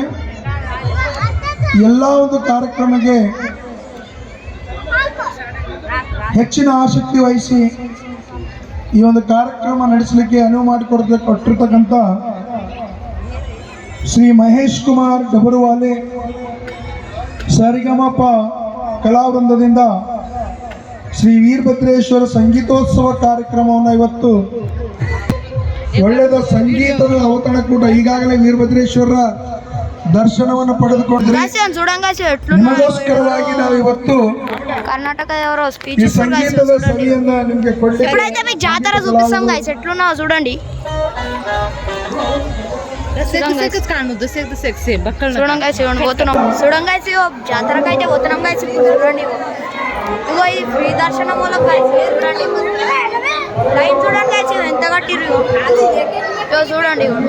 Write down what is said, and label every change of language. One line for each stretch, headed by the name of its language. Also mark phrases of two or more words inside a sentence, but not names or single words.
Kannada: ಎಲ್ಲ ಒಂದು ಕಾರ್ಯಕ್ರಮಕ್ಕೆ ಹೆಚ್ಚಿನ ಆಸಕ್ತಿ ವಹಿಸಿ ಈ ಒಂದು ಕಾರ್ಯಕ್ರಮ ನಡೆಸಲಿಕ್ಕೆ ಅನುವು ಮಾಡಿಕೊಟ್ಟಿರ್ತಕ್ಕಂಥ ಶ್ರೀ ಮಹೇಶ್ ಕುಮಾರ್ ಡಬರುವಾಲೆ ಸರಿಗಮಪ ಕಲಾವೃಂದದಿಂದ ಶ್ರೀ ವೀರಭದ್ರೇಶ್ವರ ಸಂಗೀತೋತ್ಸವ ಕಾರ್ಯಕ್ರಮವನ್ನು ಇವತ್ತು ಒಳ್ಳೆದ ಸಂಗೀತದ ಔತಣಕೂಟ ಈಗಾಗಲೇ ವೀರಭದ್ರೇಶ್ವರ ದರ್ಶನವನ್ನು ಪಡೆದುಕೊಂಡ್ರೆ
Telugu: గాయస్ చూడండి గాయస్ ఎట్లున్నారు
Kannada: ನಿಮಗೋಸ್ಕರವಾಗಿ ನಾವು ಇವತ್ತು
Telugu: కర్ణాటక ఎవరో
Kannada: ಈ
Telugu: స్పీచ్
Kannada: ಸಂಗೀತದ ಸವಿಯನ್ನ ನಿಮ್ಗೆ ಕೊಡ್ಲಿಕ್ಕೆ
Telugu: ఇప్పుడైతే మీకు జాతర చూపిస్తాం గాయస్ ఎట్లున్నావు చూడండి చూడండి గాయస్ ఇవ్వండి పోతున్నాం చూడండి గాయస్ జాతరకు అయితే పోతున్నాం గాయస్ ఇప్పుడు చూడండి ఇగో ఇది ఫ్రీ దర్శనం మూలం గాయస్ చూడండి లైన్ చూడండి గాయస్ ఎంత కట్టిరు ఇగో చూడండి